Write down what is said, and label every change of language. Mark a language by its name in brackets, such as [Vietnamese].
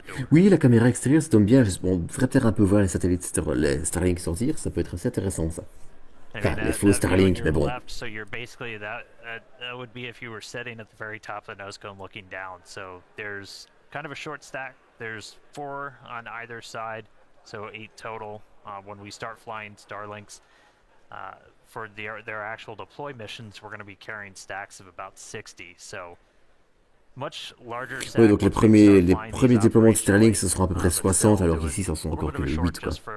[French] Oui, la caméra extérieure, ça tombe bien. On devrait peut-être un peu voir les satellites les Starlink sortir. Ça peut être assez intéressant, ça. Enfin, les faux Starlink, mais bon. [English] So you're basically that would be if you were sitting at the very top of the nose cone looking down. So there's kind of a short stack. There's 4 on either side, so 8 total when we start flying Starlinks. For their actual deploy missions, we're going to be carrying stacks of about 60. So much larger. [French] Oui, donc les premiers déploiements de Starlink, ce seront à peu près 60, alors qu'ici, ce sont encore que 8, quoi.